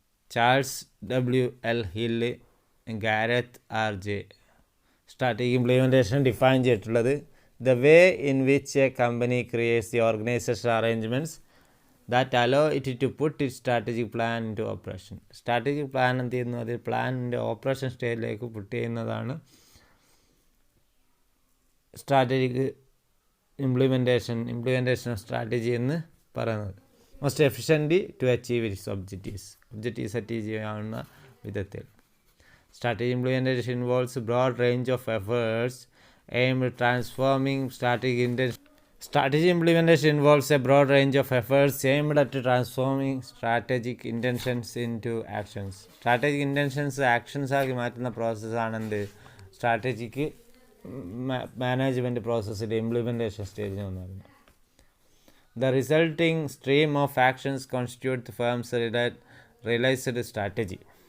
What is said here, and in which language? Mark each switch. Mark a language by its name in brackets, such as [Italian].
[Malayalam] Charles W.L. Hill, ഗാരത്ത് R.J. Strategic implementation define ചെയ്തിട്ടുള്ളത് [English] the way in which a company creates the organizational arrangements that allow it to put its strategic plan into operation. [Malayalam] Strategic plan എന്ത് ചെയ്യുന്നു, അത് പ്ലാനിൻ്റെ operation സ്റ്റേജിലേക്ക് പുട്ട് ചെയ്യുന്നതാണ് strategic implementation of strategy എന്ന് പറയുന്നത്. [English] most efficient to achieve its objectives [Malayalam] achieve ചെയ്യാവുന്ന വിധത്തിൽ. [English] Strategy implementation involves a broad range of efforts aimed at transforming strategic intentions. Strategy implementation involves a broad range of efforts aimed at transforming strategic intentions into actions. [Malayalam] Strategic intentions actions ആക്കി മാറ്റുന്ന പ്രോസസ്സാണെന്ത് strategic management പ്രോസസ്സിൻ്റെ implementation സ്റ്റേജിൽ എന്ന് പറയുന്നത്. [English] The resulting stream of actions constitute the firm's realized strategy.